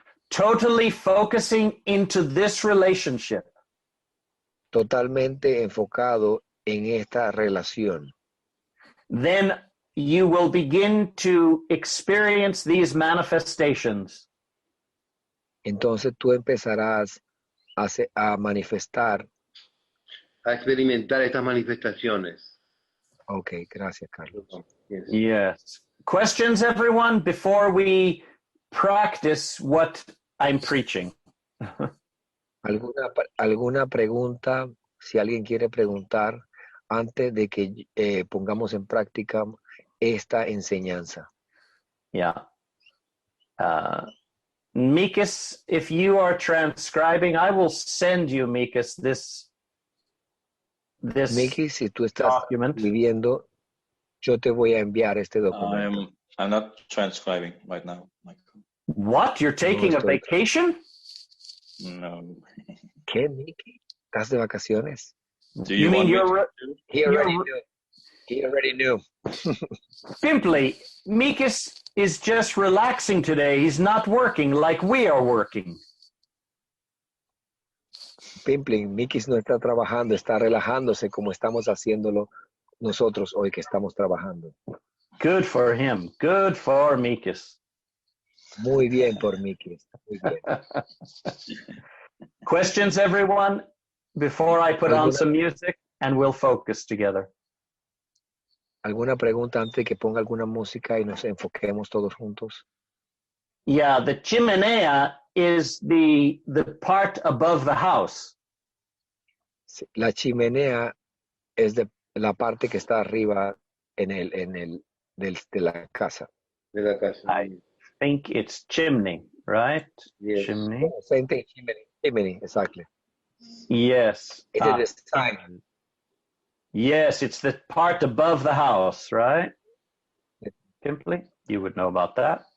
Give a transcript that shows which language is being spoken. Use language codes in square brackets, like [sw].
[en] totally focusing into this relationship. [es] Totalmente enfocado en esta relación. [en] Then you will begin to experience these manifestations. [es] Entonces tú empezarás a manifestar. a experimentar estas manifestaciones. Ok, gracias, Carlos. [en] Yes. Yes. Questions, everyone, before we practice what I'm preaching? [es] ¿Alguna pregunta, si alguien quiere preguntar, antes de que pongamos en práctica esta enseñanza? [en] Yeah. Mikis, if you are transcribing, I will send you, Mikis, this [es] Miki, si tú estás [en] document. [es] viviendo, yo te voy a enviar este documento. [en] I'm not transcribing right now, Michael. What? You're taking a [es] estoy- [en] vacation? No. [es] ¿Qué, Miki? ¿Estás de vacaciones? [en] Do You mean want me you're to? He already knew. simply, Mikis is just relaxing today. He's not working like we are working. [es] Pimpling, Miki no está trabajando, está relajándose como estamos haciéndolo nosotros hoy que estamos trabajando. [en] Good for him. Good for Mikis. [es] Muy bien por Miki. Muy bien. [en] Questions, everyone, before I put on [es] ¿Alguna- [en] some music and we'll focus together. [es] ¿Alguna pregunta antes de que ponga alguna música y nos enfoquemos todos juntos? [en] Yeah, the chimenea is the part above the house. [es] Sí, la chimenea es de la parte que está arriba de la casa. De la casa. [en] I think it's chimney, right? Yes. Chimney. Same thing, chimney, exactly. Yes. It is the sign. Yes, it's the part above the house, right? Yes. Simply, you would know about that.